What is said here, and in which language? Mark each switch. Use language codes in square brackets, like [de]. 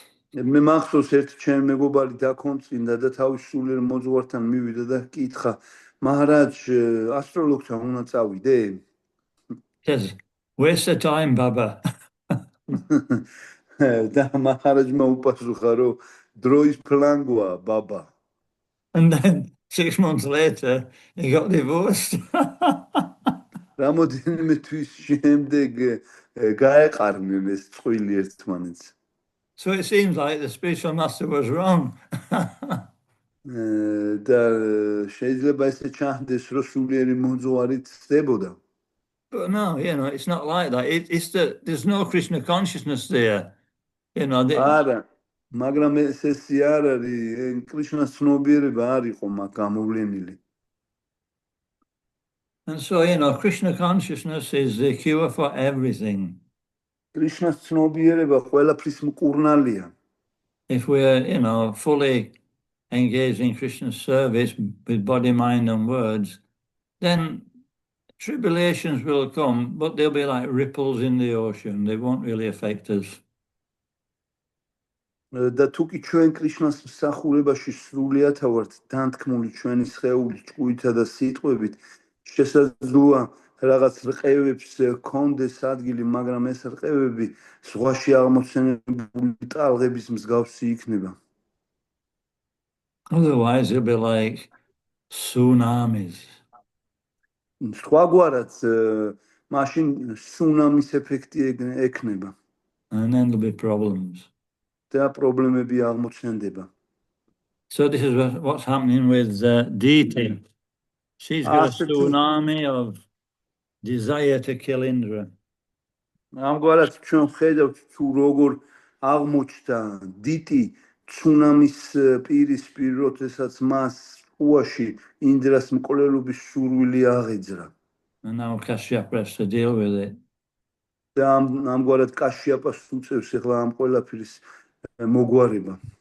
[ka] მე მახსოვს ერთ ჩემ მეგობარი დაქონწინდა და თავის სულიერ მოძღვართან მივიდა და კითხა, მაჰარაჯ, ასტროლოგთან უნდა წავიდე? [en] Says, waste the time, Baba. [ka] და მაჰარაჯმა უპასუხა, რომ დროის ფლანგვა, ბაბა. [en] And then 6 months later, he got divorced. [ka] რამოდენიმე თვის შემდეგ გაეყარნენ ეს წყვილი ერთმანეთს. [en] So it seems like the spiritual master was wrong. [ka] და შეიძლება ესე ჩანდეს, რომ სულიერი მოძღვარი ცდებოდა. [en] But no, it's not like that. It's that there's no Krishna consciousness there. [ka] არა, მაგრამ ესე არ არის, კრიშნას ცნობიერება არ იყო მაგ გამოვლენილი. [en] And so, Krishna consciousness is the cure for everything. [ka] კრიშნას ცნობიერება ყველაფრის მკურნალია. [en] If we're, fully engaged in Krishna's service with body, mind, and words, then tribulations will come, but they'll be like ripples in the ocean. They won't really affect us. [ka] და თუკი ჩვენ კრიშნას მსახურებაში სრულიად ვართ დანთქმული ჩვენი სხეული ჭკუითა და სიტყვებით, შესაძლოა რაღაც რყევებს კონდეს ადგილი, მაგრამ ეს რყევები ზღვაში აღმოცენებული ტალღების მსგავსი იქნება. [en] Otherwise, it'll be like tsunamis. [ka] სხვაგვარად მაშინ სუნამის ეფექტი ექნება. [en] And then there'll be problems. [ka] და პრობლემები აღმოცენდება. [en] So this is what's happening with Diti. She's got a tsunami of desire to kill Indra. [ka] ამგვარად ჩვენ ხედავთ თუ როგორ აღმოჩნდა დიტი ცუნამის პირისპირ, როდესაც მას უაში ინდრას მკვლელობის სურვილი აღეძრა. [en] And now Kashyapa has to deal with it. [ka] და ამგვარად კაშიაპას უწევს ახლა ამ ყველაფრის მოგვარება.